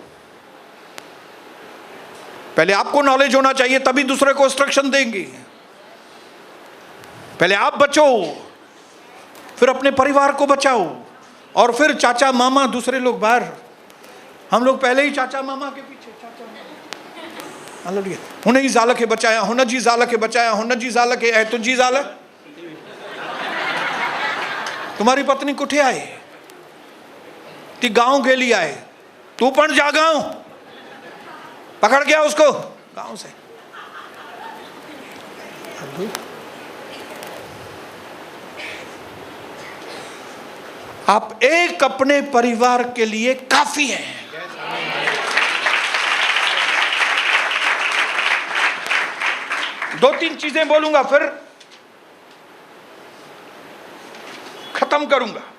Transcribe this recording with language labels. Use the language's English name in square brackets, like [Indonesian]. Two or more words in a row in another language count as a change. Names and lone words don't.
[Hindi] पहले आपको नॉलेज होना चाहिए, तभी दूसरे को इंस्ट्रक्शन देंगे। पहले आप बचो, फिर अपने परिवार को बचाओ, और फिर चाचा मामा दूसरे लोग बाहर। हम लोग पहले ही चाचा मामा के पीछे, [Sindhi] चाचा मामा हुन जी ज़ाल खे बचाया, हुन जी ज़ाल खे बचाया, हुन जी ज़ाल खे, ऐं तुंहिंजी ज़ाल, [Marathi] तुम्हारी पत्नी कुठे आहे, ती गांव गेली आहे, तू पण जा गांव, [Hindi] पकड़ गया उसको गांव से। आप एक अपने परिवार के लिए काफी हैं। दो तीन चीजें बोलूंगा फिर खत्म करूंगा।